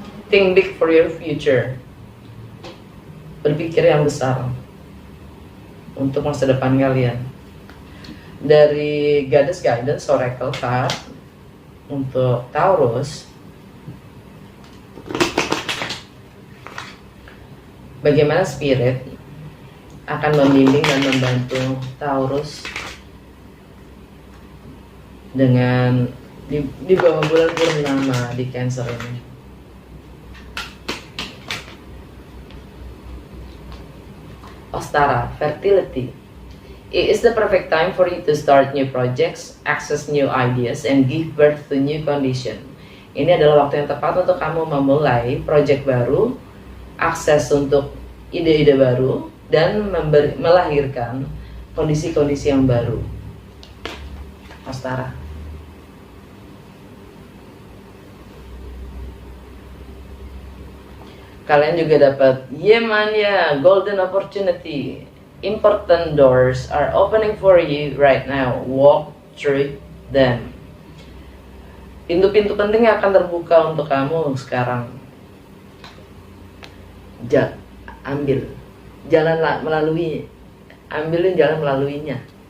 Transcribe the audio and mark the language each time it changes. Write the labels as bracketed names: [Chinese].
[English] Think big for your future. [Indonesian] Berpikir yang besar untuk masa depan kalian. Dari Goddess Guidance Oracle card untuk Taurus, bagaimana spirit akan membimbing dan membantu Taurus dengan di bawah bulan purnama di Cancer ini. [English] Ostara, fertility. It is the perfect time for you to start new projects, access new ideas, and give birth to new condition. [Indonesian] Ini adalah waktu yang tepat untuk kamu memulai project baru, akses untuk ide-ide baru, dan melahirkan kondisi-kondisi yang baru. Ostara. Kalian juga dapat Yemania, [English] golden opportunity. Important doors are opening for you right now. Walk through them. [Indonesian] Pintu-pintu penting akan terbuka untuk kamu sekarang. Ambil jalan melalui, ambilin jalan melaluinya.